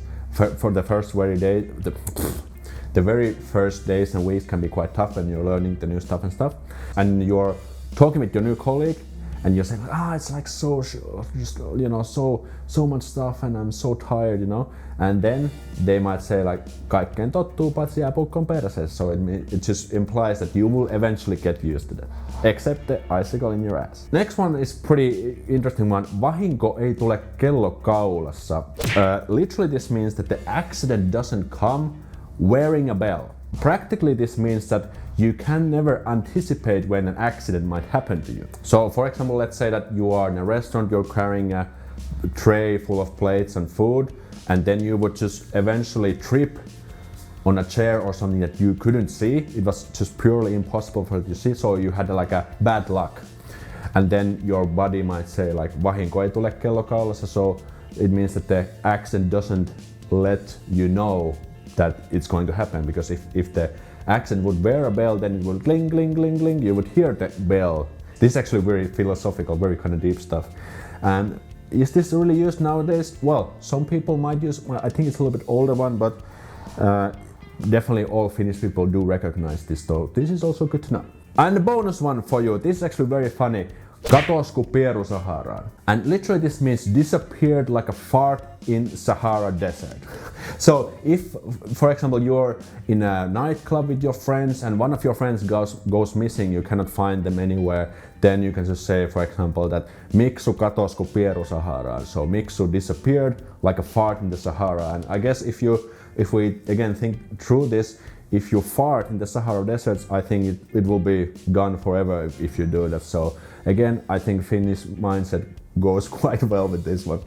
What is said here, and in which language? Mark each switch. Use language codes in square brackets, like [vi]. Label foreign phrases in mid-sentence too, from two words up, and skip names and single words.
[en] For the first the very first days and weeks can be quite tough when you're learning the new stuff and stuff. And you're talking with your new colleague and you're saying, it's like so much stuff and I'm so tired, And then they might say like, [fi] kaikkeen tottuu paitsi jääpuikkoon perseessä. [en] So it just implies that you will eventually get used to that. Except the icicle in your ass. Next one is pretty interesting one. [fi] Vahinko ei tule kello kaulassa. [en] Literally this means that the accident doesn't come wearing a bell. Practically this means that you can never anticipate when an accident might happen to you. So for example, let's say that you are in a restaurant, you're carrying a tray full of plates and food, and then you would just eventually trip on a chair or something that you couldn't see. It was just purely impossible for you to see, so you had like a bad luck. and then your body might say like [fi] vahinko ei tule kello kaulassa, [en] so it means that the accent doesn't let you know that it's going to happen, because if the accent would wear a bell, then it would cling, cling, cling, cling, you would hear the bell. This is actually very philosophical, very kind of deep stuff. And is this really used nowadays? Well, some people might use, well, I think it's a little bit older one, but definitely all Finnish people do recognize this, so this is also good to know. And the bonus one for you, this is actually very funny. [fi] Katos ku pieru Saharaan. [en] And literally this means disappeared like a fart in Sahara desert. So if, for example, you're in a nightclub with your friends and one of your friends goes missing, you cannot find them anywhere, then you can just say, for example, that Miksu [fi] katos ku pieru Saharaan. [en] So Miksu disappeared like a fart in the Sahara. And I guess if we again think through this, if you fart in the Sahara deserts, I think it will be gone forever if you do that. So again, I think Finnish mindset goes quite well with this one.